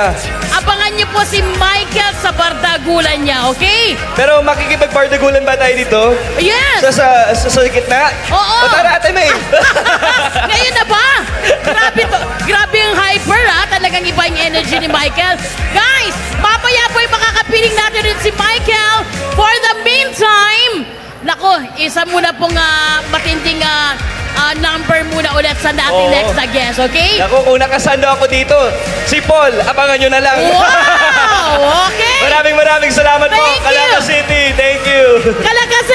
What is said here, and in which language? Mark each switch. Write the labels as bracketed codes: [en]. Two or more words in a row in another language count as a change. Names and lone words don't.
[tl] abangan niyo po si Michael sa bardagulan niya, okay? Pero makikipagbardagulan ba tayo dito? Yes! Sa gitna? Oo. O tara, Ate May. Ngayon na ba? Grabe yung hyper, ha? Talagang iba yung energy ni Michael. Guys, papaya po yung makakapiling natin rin si Michael. [en] For the meantime, [tl] nako, isa muna pong matinding number muna ulit sa nating Oo. next na guest, okay? Naku, kung nakasando ako dito, si Paul, abangan nyo na lang. [en] Wow! Okay! [tl] Maraming salamat po, [en] Thank you. Calacas City. Thank you. Calacas